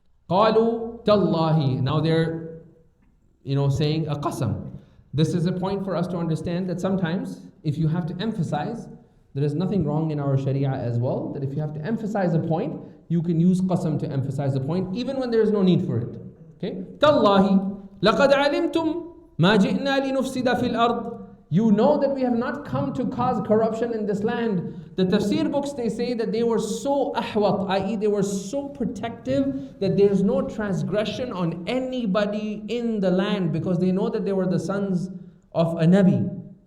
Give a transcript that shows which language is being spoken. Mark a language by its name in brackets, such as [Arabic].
[Arabic] قالوا تالله. [English] Now they're, saying a qasam. This is a point for us to understand that sometimes if you have to emphasize, there is nothing wrong in our sharia as well, that if you have to emphasize a point, you can use qasam to emphasize the point even when there is no need for it. Okay? [Arabic] تالله لقد علمتم ما جئنا لنفسد في الأرض. [English] You know that we have not come to cause corruption in this land. The tafsir books, they say that they were so ahwat, i.e. they were so protective that there's no transgression on anybody in the land, because they know that they were the sons of a Nabi.